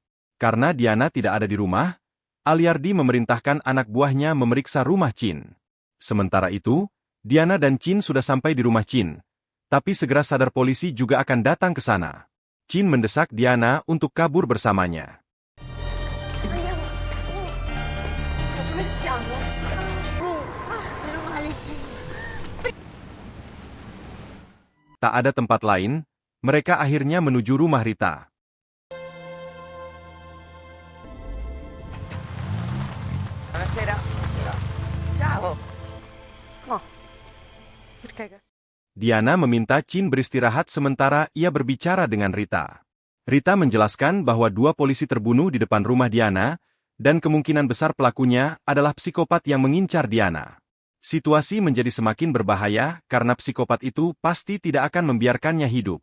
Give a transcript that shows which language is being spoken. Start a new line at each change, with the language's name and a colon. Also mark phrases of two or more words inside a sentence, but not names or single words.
Indonesian: Karena Diana tidak ada di rumah, Aliardi memerintahkan anak buahnya memeriksa rumah Chin. Sementara itu, Diana dan Chin sudah sampai di rumah Chin. Tapi segera sadar polisi juga akan datang ke sana. Chin mendesak Diana untuk kabur bersamanya.
Italian: Dove stiamo? Meno male.
Indonesian: Tak ada tempat lain, mereka akhirnya menuju rumah Rita.
Italian: Buonasera. Ciao. Oh. Perché?
Indonesian: Diana meminta Chin beristirahat sementara ia berbicara dengan Rita. Rita menjelaskan bahwa 2 polisi terbunuh di depan rumah Diana, dan kemungkinan besar pelakunya adalah psikopat yang mengincar Diana. Situasi menjadi semakin berbahaya karena psikopat itu pasti tidak akan membiarkannya hidup.